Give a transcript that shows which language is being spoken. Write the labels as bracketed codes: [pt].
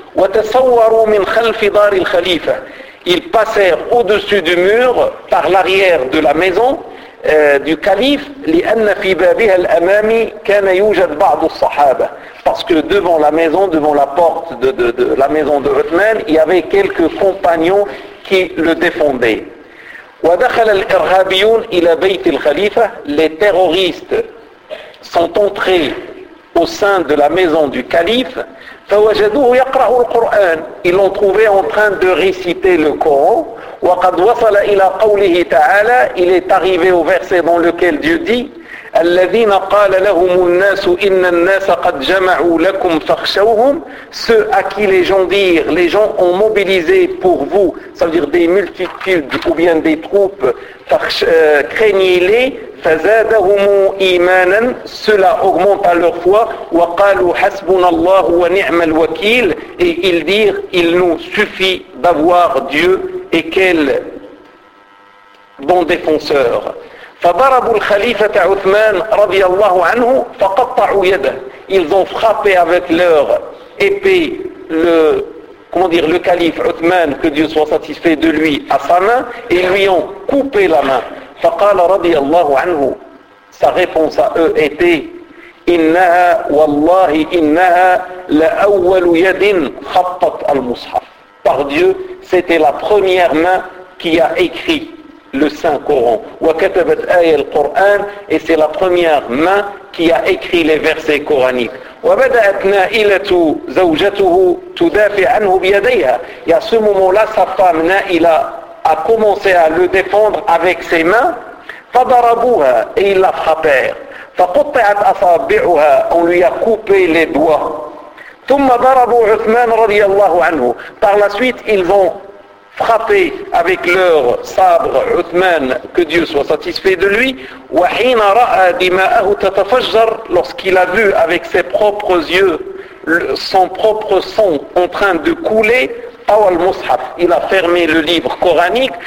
[ar] وتصوروا من خلف دار الخليفة. [fr] Ils passèrent au-dessus du mur, par l'arrière de la maison du calife, [ar] لأن في بابها الأمامي كان يوجد بعض الصحابة. [fr] Parce que devant la maison, devant la porte de la maison de Uthman, il y avait quelques compagnons qui le défendaient. [ar] ودخل الإرهابيون إلى بيت الخليفة. [fr] Les terroristes sont entrés au sein de la maison du calife. [ar] فوجدوه يقرأ القرآن. [fr] Ils l'ont trouvé en train de réciter le Coran. [ar] وقد وصل إلى قوله تعالى. [fr] Il est arrivé au verset dans lequel Dieu dit: [ar] الذين قال لهم الناس إن الناس قد جمعوا لكم فخشوهم. [fr] Ceux à qui les gens dirent, les gens ont mobilisé pour vous, ça veut dire des multitudes ou bien des troupes, craignez-les. [ar] فزادهم إيمانا. [fr] Cela augmenta leur foi. [ar] وقالوا حسبنا الله ونعم الوكيل. [fr] Et ils dirent, il nous suffit d'avoir Dieu et quel bon défenseur. [ar] فضربوا الخليفة عثمان رضي الله عنه فقطعوا يده. [fr] Ils ont frappé avec leur épée le calife عثمان, que Dieu soit satisfait de lui, à sa main, et lui ont coupé la main. [ar] فقال رضي الله عنه, [fr] sa réponse à eux était: [ar] إنها والله إنها لأول يد خطت المصحف. [fr] Par Dieu, c'était la première main qui a écrit le Saint-Coran. [ar] وكتبت آية القرآن, [fr] et c'est la première main qui a écrit les versets coraniques. [ar] وبدأت نائلة زوجته تدافع عنه بيديها. [fr] Et à ce moment-là, sa femme نائلة a commencé à le défendre avec ses mains. [ar] فضربوها, [fr] et ils la frappèrent. [ar] فقطعت أصابعها, [fr] on lui a coupé les doigts. [ar] ثم ضربوا عثمان رضي الله عنه. [fr] Par la suite, ils vont frappé avec leur sabre Uthman, que Dieu soit satisfait de lui. [ar] وَحِينَ رَأَى دِمَاءَهُ تَتَفَجَّرْ. [fr] Lorsqu'il a vu avec ses propres yeux son propre sang en train de couler, [ar] طَوَى الْمُصْحَفِ, [fr] il a fermé le livre coranique.